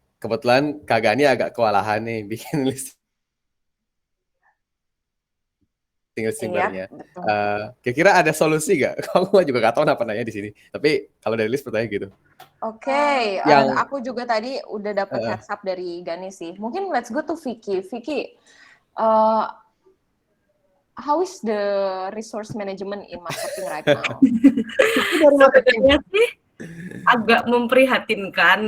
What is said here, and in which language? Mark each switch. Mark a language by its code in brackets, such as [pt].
[id] Kebetulan Kak Gani agak kewalahan nih bikin listing barunya. Betul. Kira-kira ada solusi nggak? Aku juga nggak tahu kenapa nanya di sini. Tapi kalau dari Lilis pertanyaan gitu. Oke, Yang- aku juga tadi udah dapet heads up dari Gani sih. Mungkin [en] let's go to Vicky. Vicky, how is the resource management in marketing right now? [id] Sebenarnya sih agak memprihatinkan